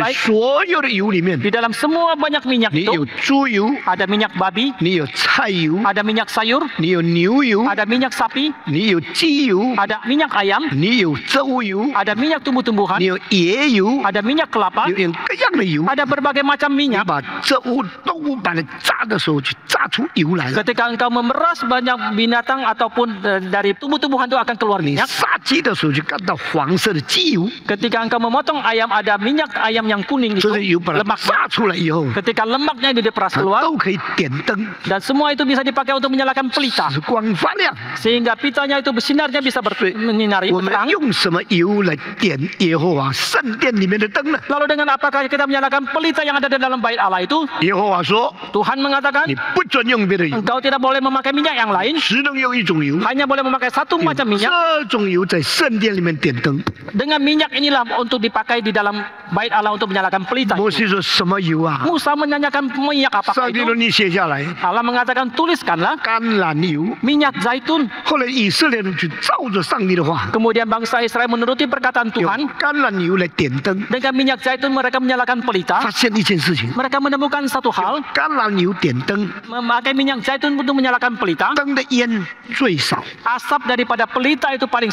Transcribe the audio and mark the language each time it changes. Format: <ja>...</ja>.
<id>baik.</id> <zh>所有的油里面，</zh> <id>Di dalam semua banyak minyak</id> <zh>你有</zh> <id>itu</id> <zh>猪油，</zh> <id>ada minyak babi,</id> <zh>你有菜油，</zh> <id>ada minyak sayur,</id> <zh>你有牛油，</zh> <id>ada minyak sapi,</id> <zh>你有鸡油，</zh> <id>ada minyak ayam,</id> <zh>你有植物油，</zh> <id>ada minyak tumbuh-tumbuhan,</id> <zh>你有椰油，</zh> <id>ada minyak kelapa,</id> <zh>有各样的油。</zh> <id>ada berbagai macam</id> <zh>你</zh> <id>minyak.</id> <zh>把植物动物把它炸的时候，就炸出油来了。</zh> <id>Ketika engkau memeras banyak binatang ataupun dari tumbuh-tumbuhan itu akan keluar</id> <zh>你</zh> <id>minyak.</id> <zh>杀鸡的时候就看到黄色的鸡油，</zh> <id>Ketika engkau memotong ayam ada minyak ayam yang kuning</id> <zh>这</zh> <id>itu</id> <zh>是油把它</zh> <id>lemak.</id> <zh>炸出来以后，</zh> <id>Ketika lemaknya itu diperas</id> <zh>它</zh> <id>keluar</id> <zh>都可以点灯，</zh> <id>dan semua itu bisa dipakai untuk menyalakan pelita</id> <zh>使光发亮。</zh> <id>sehingga pitanya itu bersinarnya bisa menyinari</id> <zh>我们</zh> <id>terang.</id> <zh>用什么油来点耶和华圣殿里面的灯呢？</zh> <id>Lalu dengan apakah kita menyalakan pelita yang ada di dalam bait Allah itu?</id> <zh>耶和华说</zh> <id>Tuhan mengatakan</id> <zh>你不准用别的油，</zh> <id>engkau tidak boleh memakai minyak yang lain,</id> <zh>只能用一种油。</zh> <id>hanya boleh memakai satu</id> <zh>用</zh> <id>macam minyak.</id> <zh>这种油在圣殿里面点灯。</zh> <id>Dengan minyak inilah untuk dipakai di dalam bait Allah untuk menyalakan pelita.</id> <zh>摩西说什么油啊？</zh> <id>Musa menanyakan minyak apakah</id> <zh>上帝</zh> <id>itu?</id> <zh>说你写下来，</zh> <id>Allah mengatakan tuliskanlah</id> <zh>橄榄油。</zh> <id>minyak zaitun.</id> <zh>后来以色列人就照着上帝的话，</zh> <id>Kemudian bangsa Israel menuruti perkataan</id> <zh>用</zh> <id>Tuhan.</id> <zh>橄榄油来点灯，</zh> <id>Dengan minyak zaitun mereka menyalakan</id> <zh>发</zh> <id>pelita.</id> <zh>现一件事情：</zh> <id>Mereka menemukan satu hal,</id> <zh>橄榄油点灯，</zh> <id>memakai minyak zaitun untuk menyalakan pelita.</id> <zh>灯的烟最少；</zh> <id>Asap daripada pelita itu paling</id>